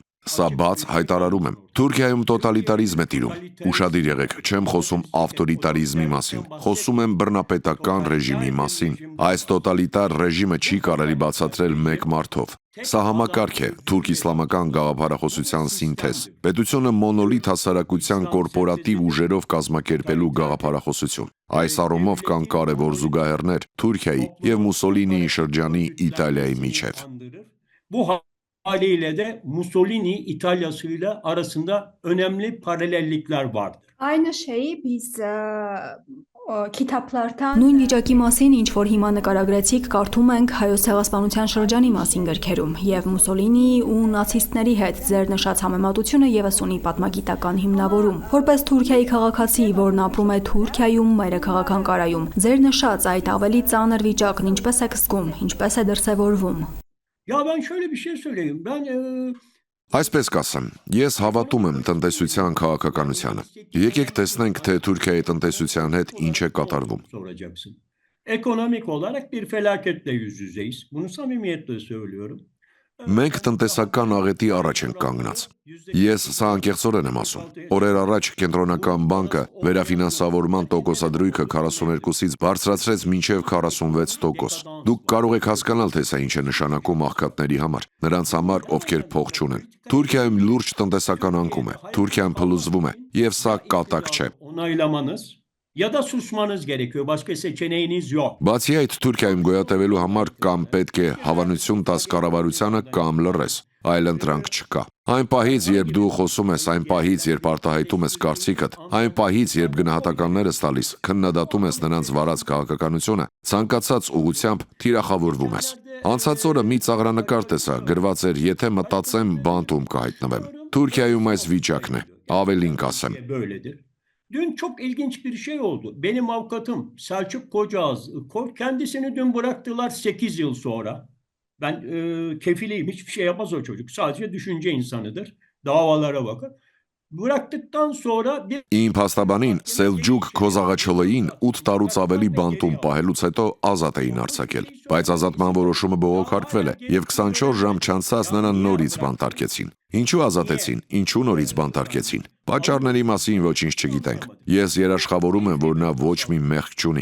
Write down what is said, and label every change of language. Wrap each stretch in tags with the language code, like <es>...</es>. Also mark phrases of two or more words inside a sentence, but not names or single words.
<hy>Սա բաց հայտարարում եմ։ Թուրքիայում տոտալիտարիզմ է տիրում։ Ուշադիր եղեք, չեմ խոսում ավտորիտարիզմի մասին։ Խոսում եմ բռնապետական ռեժիմի մասին։ Այս տոտալիտար ռեժիմը չի կարելի բացատրել մեկ մարդով։ Սա համակարգ է, թուրք-իսլամական գաղափարախոսության սինթեզ։ Պետությունը մոնոլիթ հասարակության կորպորատիվ ուժերով կազմակերպելու գաղափարախոսություն։ Այս առումով kան կարևոր զուգահեռներ Թուրքիայի եւ Մուսոլինիի şրջանի Իտալիայի միջև։</hy> <tr>Haliyle de Mussolini İtalya'sıyla arasında önemli paralellikler vardır. Aynı şeyi biz kitaplardan</tr> <hy>Նույն վիճակի մասին, ինչ որ հիմա նկարագրեցիք, կարդում ենք հայոց ցեղասպանության շրջանի մասին գրքերում, եւ Մուսոլինիի ու նացիստների հետ ձեր նշած համեմատությունը եւս ունի պատմագիտական հիմնավորում։ Որպես Թուրքիայի քաղաքացի, որն ապրում է Թուրքիայում, մայրաքաղաքական Կարայում, ձեր նշած այդ ավելի ծանր վիճակն ինչպես է զգում, ինչպես է դրսևորվում։</hy> <tr>Ya ben şöyle bir şey söyleyeyim.</tr> <hy>Այսպես կասեմ, ես հավատում եմ տնտեսության քաղաքականությանը։ Եկեք տեսնենք, թե Թուրքիայի տնտեսության հետ ինչ է կատարվում։</hy> <tr>Ekonomik olarak bir felaketle yüz yüzeyiz. Bunu samimiyetle söylüyorum.</tr> <hy>Մենք տնտեսական աղետի առաջ ենք կանգնած։ Ես սա անկեղծորեն եմ ասում։ Օրեր առաջ Կենտրոնական բանկը վերաֆինանսավորման տոկոսադրույքը 42-ից բարձրացրեց մինչև 46%։ Դուք կարող եք հասկանալ, թե սա ինչ է նշանակում աղքատների համար, նրանց համար, ովքեր փող չունեն։ Թուրքիայում լուրջ տնտեսական անկում է, Թուրքիան փլուզվում է, եւ սա կատակ չէ։</hy> <tr>Ya da susmanız gerekiyor. Başka seçeneğiniz yok.</tr> <hy>Բացի այդ, Թուրքիայում գոյատևելու համար կամ պետք է հավանություն տաս կառավարությանը կամ լռես, այլ ընտրանք չկա։ Այն պահից, երբ դու խոսում ես, այն պահից, երբ արտահայտում ես կարծիքդ, այն պահից, երբ գնահատականներ ես տալիս, քննադատում ես նրանց վարած քաղաքականությունը, ցանկացած ուղղությամբ թիրախավորվում ես։ Անցած օրը մի ծաղրանկար տեսա, գրված էր, եթե մտածեմ, բանտում կհայտնվեմ։ Թուրքիայում այս վիճակն է, ավելին կասեմ։</hy> <tr>Dün çok ilginç bir şey oldu. Benim avukatım Selçuk Kocaağız, kendisini dün bıraktılar 8 yıl sonra. Ben kefiliyim, hiçbir şey yapmaz o çocuk. Sadece düşünce insanıdır. Davalara bakar. Bıraktıktan sonra bir...</tr> <hy>Իմ փաստաբանին Սելջուկ Քոզաղաչոլեին 8 տարուց ավելի բանտում պահելուց հետո ազատ էին արձակել, բայց ազատման որոշումը բողոքարկվել է եւ 24 ժամ չանցած նրան նորից բանտարկեցին։ Ինչու ազատեցին, ինչու նորից բանտարկեցին։ Պատճառների մասին ոչինչ չգիտենք։ Ես երաշխավորում եմ, որ նա ոչ մի մեղք չունի,</hy>